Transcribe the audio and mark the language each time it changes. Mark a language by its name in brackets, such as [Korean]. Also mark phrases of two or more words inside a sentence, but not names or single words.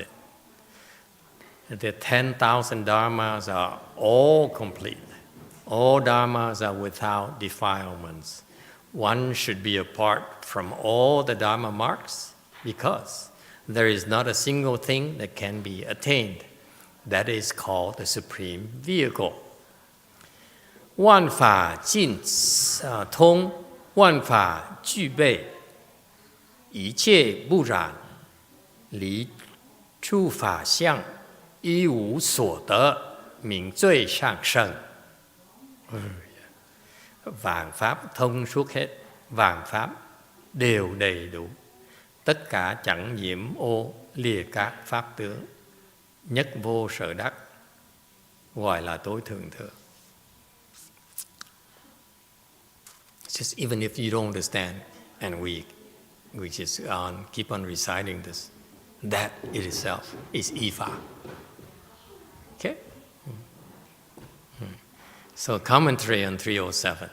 [English] The 10,000 Dharmas are all complete. All Dharmas are without defilements. One should be apart from all the Dharma marks because there is not a single thing that can be attained. That is called the Supreme Vehicle. [Chinese] 万法尽通，万法具备，一切不染，离诸法相，一无所得，名最上乘。 [Vietnamese] Vạn pháp thông suốt hết, vạn pháp đều đầy đủ, tất cả chẳng nhiễm ô lìa các pháp tướng, nhất vô sở đắc, gọi là tối thượng thừa. [English] Just even if you don't understand, and we just keep on reciting this, that it itself is Ifa. Okay? So commentary on 307.